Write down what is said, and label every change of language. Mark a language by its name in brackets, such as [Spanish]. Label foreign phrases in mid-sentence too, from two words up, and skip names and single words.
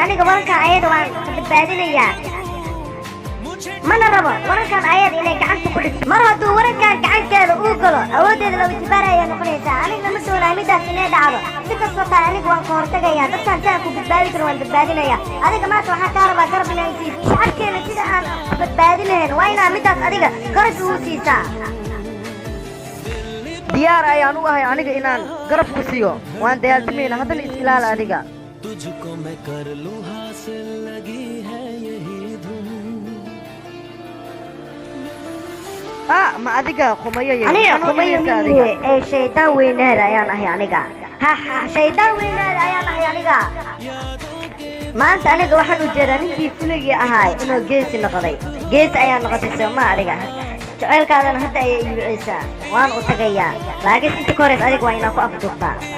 [Somali] aniga warankan ayada waan ka badbaadinayaa mana rabo warankan ayada inay gacanta ku dhigto mar hadduu warankan gacanteeda uu galo awooddeeda laba jibaar ayaa noqonaysaa anigna ma doonayo midaas inay dhacdo si kastoo tahay aniga waan ka hortagayaa dadkaan si aan ku badbaadi karo waan badbaadinayaa adiga maanta waxaa kaa rabaa garab inaan siiso shacabkeena sida aan badbaadi lahayn waa inaa midaas adiga garab ugu siisaa diyaar ayaan u ahay aniga inaan garab ku siiyo waan dayaaltimayna haddana is ilaala adiga [Hindi] तुझको मैं कर लूं हासिल लगी है यही धुन [Somali] ma adiga qumayo aniga qumayo miye ee shaydaan weynaada ayaan ahay aniga shaydaan weynaada ayaan ahay aniga maanta aniga waxaan u jeedaa ninkii fuligii ahaay inuu geesi noqday geesi ayaa noqotay sooma adiga jaceylkaadana hadda ayay ii wiceysaa waan u tagayaa laakiin inta ka horeys adiga waa inaa ku afduubtaa